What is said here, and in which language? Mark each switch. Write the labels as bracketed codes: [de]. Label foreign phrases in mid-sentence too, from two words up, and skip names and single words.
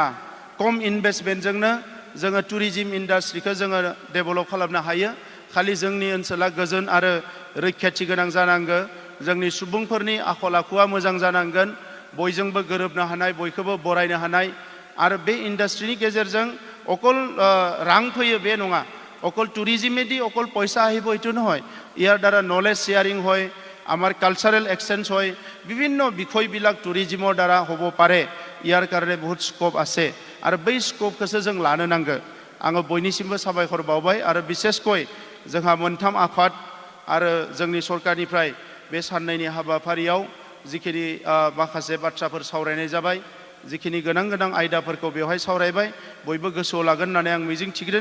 [brx] खम इनभेस्टमेन्टजोंनो जोङो टुरिजिम इन्डास्ट्रिखौ जोङो डेभेलप खालामनो हायो। खालि जोंनि ओनसोला गोजोन आरो रैखाथि गोनां जानांगौ। जोंनि सुबुंफोरनि आखल आखुआ मोजां जानांगोन, बयजोंबो गोरोबनो हानाय, बयखौबो बरायनो हानाय। आरो बे इन्डास्ट्रिनि गेजेरजों अकल रां फैयो बे नङा, [as] অকল টুৰিজিমেদি অকল পইচা আহিব এইটো নহয়। ইয়াৰ দ্বাৰা [en] knowledge sharing [as] হয়, আমাৰ [en] cultural exchange [as] হয়, বিভিন্ন বিষয়বিলাক টুৰিজিমৰ দ্বাৰা হ'ব পাৰে। ইয়াৰ কাৰণে বহুত স্কোপ আছে আৰু [brx] बै स्क'पखौसो जों लानो नांगौ। आङो बयनिसिमबो साबायखर बावबाय। आरो बिसेसकय जोंहा मोनथाम आफाद आरो जोंनि सरकारनिफ्राय बे साननैनि हाबाफारियाव जिखिनि माखासे बाथ्राफोर सावरायनाय जाबाय, जिखिनि गोनां आयदाफोरखौ बेवहाय सावरायबाय, बयबो गोसोआव लागोन होननानै आं मिजिं थिदों।